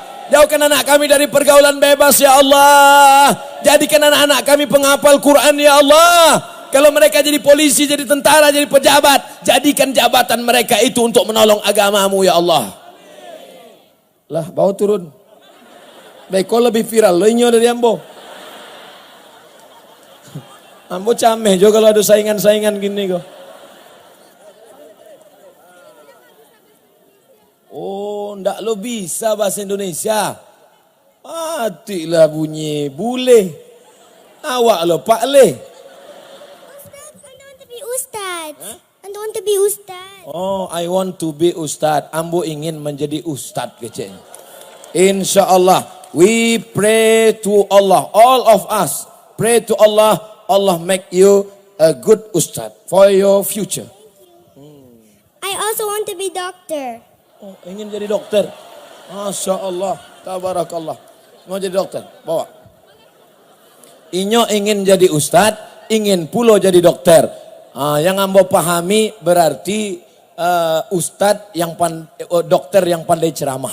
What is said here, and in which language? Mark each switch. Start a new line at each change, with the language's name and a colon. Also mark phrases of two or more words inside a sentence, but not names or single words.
Indonesian: Jauhkan anak kami dari pergaulan bebas ya Allah. Jadikan anak-anak kami penghafal Quran ya Allah. Kalau mereka jadi polisi, jadi tentara, jadi pejabat, jadikan jabatan mereka itu untuk menolong agamamu ya Allah. Lah, bawa turun. Baik, kau lebih viral,
Minangkabau: lo inyo dari ambo. Ambo cameh juga kalau ada saingan-saingan gini kok. Oh, ndak lo bisa bahasa Indonesia. Matilah bunyi bule. Awak lo Pak Le.
English: Ustaz, I want to be Ustaz. Oh, I want to be Ustaz.
Minangkabau: Ambo ingin menjadi Ustaz kecil.
Arabic: Insya Allah,
English: we pray to Allah. All of us pray to Allah. Allah make you a good Ustaz for your future. I also want to be doctor.
Indonesian: Oh, ingin jadi dokter.
Arabic: Masya Allah, tabarakallah.
Indonesian: Mau jadi dokter, bawa.
Minangkabau: Inyo ingin jadi Ustadz, ingin pulo jadi dokter. Yang ambo pahami berarti Ustadz yang dokter yang pandai ceramah.